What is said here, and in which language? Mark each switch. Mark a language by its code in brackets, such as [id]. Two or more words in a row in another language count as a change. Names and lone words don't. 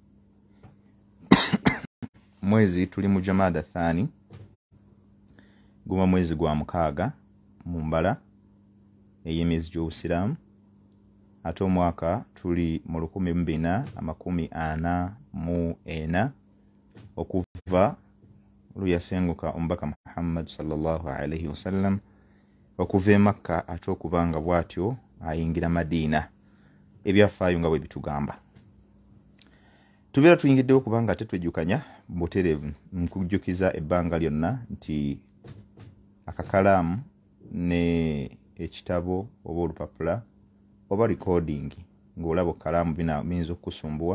[lg] Mwezi tuli mu Jumada Thani, guma mwezi gwa 6 mu mbala ey'emyezi gy'obusiraamu. Ate omwaka tuli mu 1444 okuva luyasenguka omubaka Muhammad [ar] sallallahu alaihi wasallam [lg] okuva e Makka, ate okubanga bw'atyo ayingira Madiina. Ebyafaayo nga bwe bitugamba. Tubeera tuyingiddewo kubanga ate twejjukanya butereevu nkujjukiza ebbanga lyonna nti akakalaamu ne ekitabo oba olupapula oba recording ng'olaba okalaamu biyinza okukusumbuwa.